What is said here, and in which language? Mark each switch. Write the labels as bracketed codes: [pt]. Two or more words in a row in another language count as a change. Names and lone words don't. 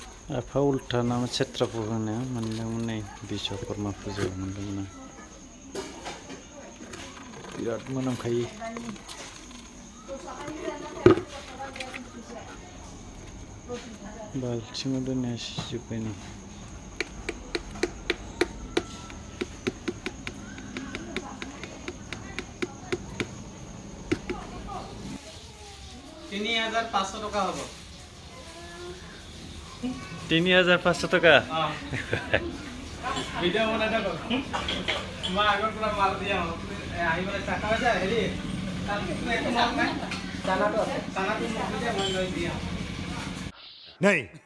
[brx] आफा उल्था नामा सेट्राफु होनो मोनदोंमोन नै बिश्वकर्मा फुजायाव मोनदोंमोन आं बिराद मोनामखायो बाल्थिङाव दोननाया सिजोब्बाय नै [as] टका হ'ব ৩৫০০ টাকা ভিডিঅ' বনাই থাকক মই আগৰ পৰা মাল দিয়া আহিবলৈ চাকা যায় হেৰি চানাটো আছে চানাটো মই লৈ দিয়া [hi] नहीं